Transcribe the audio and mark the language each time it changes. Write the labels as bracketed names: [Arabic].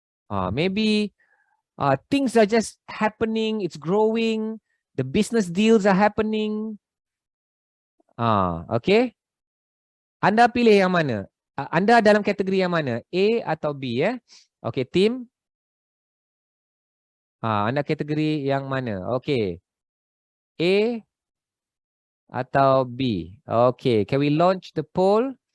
[English] Maybe things are just happening, it's growing. The business deals are happening. [Malay] Okay. Anda pilih yang mana? Anda dalam kategori yang mana? A atau B ya? Okay, team. Anda kategori yang mana? Okay. A atau B? [English] Okay, can we launch the poll?